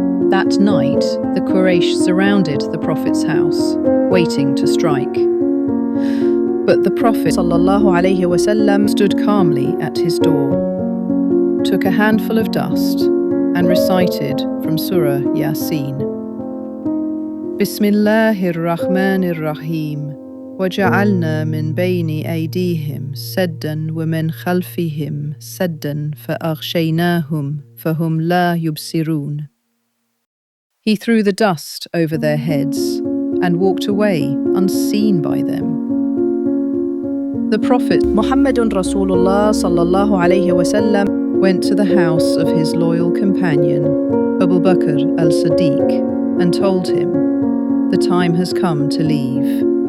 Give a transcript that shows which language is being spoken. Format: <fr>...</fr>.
<en>That night, the Quraysh surrounded the Prophet's house, waiting to strike. But the Prophet ﷺ stood calmly at his door, took a handful of dust, and recited from Surah Yasin.</en> <ar>Bismillahir Rahmanir Rahim. وجعلنا من بين أيديهم سدا ومن خلفهم سدا فأغشيناهم فهم لا يبصرون.</ar> <en>He threw the dust over their heads and walked away unseen by them. The Prophet Muhammadun Rasulullah sallallahu alayhi wasallam went to the house of his loyal companion Abu Bakr Al-Siddiq and told him, "The time has come to leave."</en>